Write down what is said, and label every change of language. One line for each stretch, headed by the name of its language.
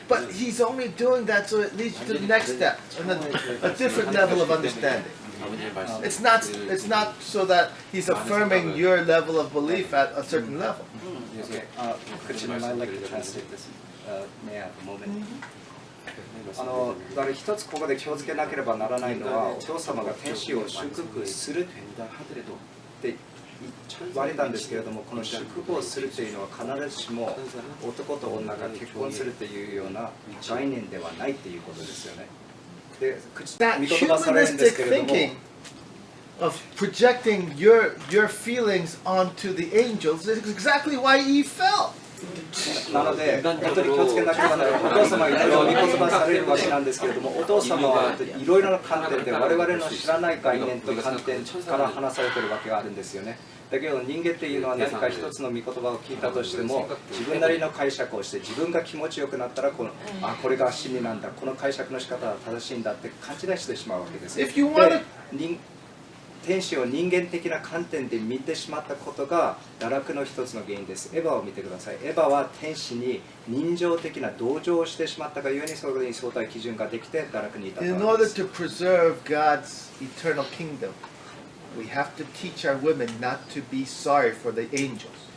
English: But He's only doing that so it leads you to the next step, and a different level of understanding. It's not so that He's affirming your level of belief at a certain level. Okay, Kook Jin Nim, I'd like to translate this. May I have a moment?
Japanese: だから一つここで気をつけなければならないのは、お父様が天使を祝福するって言われたんですけれども、この祝福をするというのは必ずしも男と女が結婚するというような概念ではないということですよね。で、
English: That
Japanese: 見言葉されるんです
English: humanistic
Japanese: けれども、
English: thinking of projecting your feelings onto the angels is exactly why Eve fell.
Japanese: なので、本当に気をつけなければならない。お父様がいろいろ見言葉されるわけなんですけれども、お父様はいろいろな観点で我々の知らない概念と観点から話されているわけがあるんですよね。だけど人間っていうのは何か一つの御言葉を聞いたとしても、自分なりの解釈をして自分が気持ちよくなったらこれが真理なんだ、この解釈の仕方は正しいんだって勘違いしてしまうわけですよ。で、天使を人間的な観点で見てしまったことが堕落の一つの原因です。エヴァを見てください。エヴァは天使に人情的な同情をしてしまったがゆえにそれに相対基準ができて堕落に至ったわけです。
English: In order to preserve God's eternal kingdom, we have to teach our women not to be sorry for the angels.